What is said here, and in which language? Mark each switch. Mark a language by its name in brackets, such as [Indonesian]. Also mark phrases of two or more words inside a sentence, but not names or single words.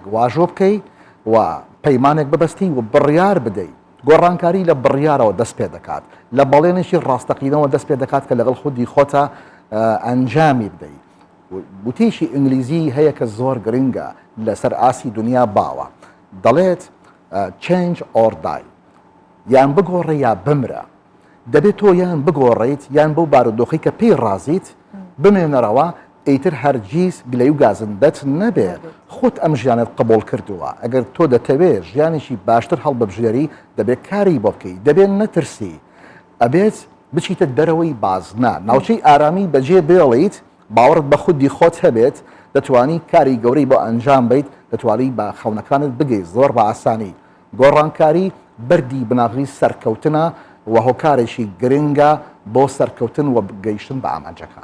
[Central Kurdish] واژۆ بکەی و پەیمانێک ببەستی و بڕیار بدەیت گۆڕانکاری لە بڕیارەوە دەست پێ دەکات لە بەڵێنێکی ڕاستەقینەوە دەست پێ دەکات کە لەگەڵ خودی خۆتە ئەنجامی بدەیت وتیشی ئینگلیزی هەیە کە زۆر گرنگە لەسەر ئاسی دنیا باوە دەڵێت [English] change or die [Central Kurdish] یان بگۆڕێ یا بمرە دەبێت تۆ یان بگۆڕیت یان بەو بارودۆخی کە پێی ڕازیت بمێنەرەوە ئیتر هەرگیز گلەی و گازندەت نەبێ خۆت ئەم ژیانت قبول کردووە ئەگەر تۆ دەتەوێت ژیانێکی باشتر هەڵببژێری دەبێت کاری بۆ بکەی دەبێت نەترسی ئەبێت بچیتە دەرەوەی بازنا ناوچەی ئارامی بەجێ بێڵیت باوەڕت بە خودی خۆت هەبێت دەتوانی کاری گەورەی بۆ ئەنجام بیت دەتوانی بە خەونەکانت بگەیت زۆر بە ئاسانی گۆڕانکاری بەردی بناغی سەرکەوتنە و هۆکارێکی گرنگە بۆ سەرکەوتن و گەیشتن بە ئامانجەکان